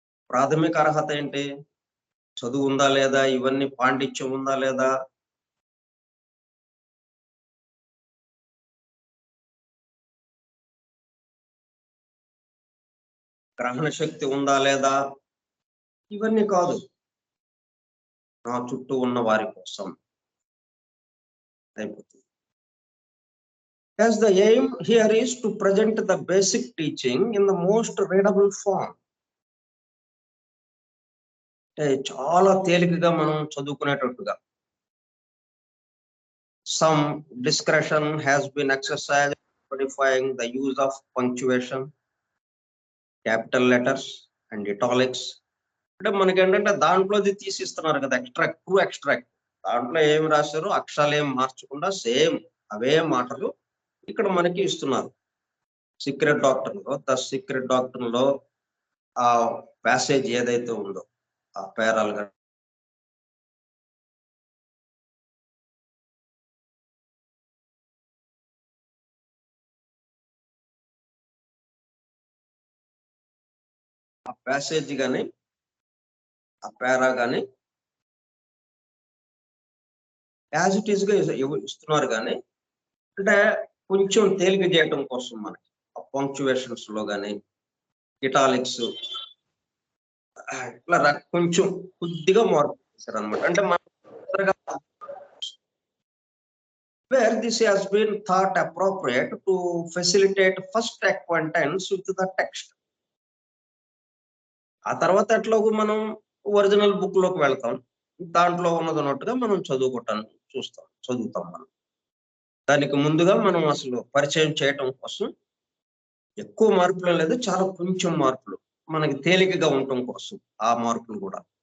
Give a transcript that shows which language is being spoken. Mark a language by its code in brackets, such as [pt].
[te] ప్రాథమిక అర్హత ఏంటి, చదువు ఉందా లేదా, ఇవన్నీ పాండిత్యం ఉందా లేదా, గ్రహణ శక్తి ఉందా లేదా, ఇవన్నీ కాదు, నా చుట్టూ ఉన్న వారి కోసం అయిపోతుంది. [en] As the aim here is to present the basic teaching in the most readable form. [te] చాలా తేలికగా మనం చదువుకునేటట్టుగా. [en] Some discretion has been exercised modifying the use of punctuation, capital letters and italics. [te] అంటే మనకి ఏంటంటే దాంట్లోది తీసిస్తున్నారు కదా, ఎక్స్ట్రాక్ట్. దాంట్లో ఏం రాశారు, అక్షరాలు ఏం మార్చకుండా సేమ్ అవే మాటలు ఇక్కడ మనకి ఇస్తున్నారు. సీక్రెట్ డాక్టర్ లో, ద సీక్రెట్ డాక్టర్ లో ఆ ప్యాసేజ్ ఏదైతే ఉందో ఆ పేరాలు ఆ ప్యాసేజ్ కానీ ఆ పేరా కానీ [en] as it is [te] గా ఇస్తున్నారు. కానీ అంటే కొంచెం తేలిక చేయటం కోసం మనకి ఆ పంక్చువేషన్స్ లో కానీ ఇటాలిక్స్ ఇట్లా కొంచెం కొద్దిగా మార్పు చేశారు అనమాట. అంటే [en] where this has been thought appropriate to facilitate first acquaintance with the text. [te] ఆ తర్వాత ఎట్లాగో మనం ఒరిజినల్ బుక్ లోకి వెళ్తాం, దాంట్లో ఉన్నదన్నట్టుగా మనం చదువుతాం మనం. దానికి ముందుగా మనం అసలు పరిచయం చేయటం కోసం ఎక్కువ మార్పులు లేదు, చాలా కొంచెం మార్పులు మనకి తేలికగా ఉండటం కోసం ఆ మార్పులు కూడా.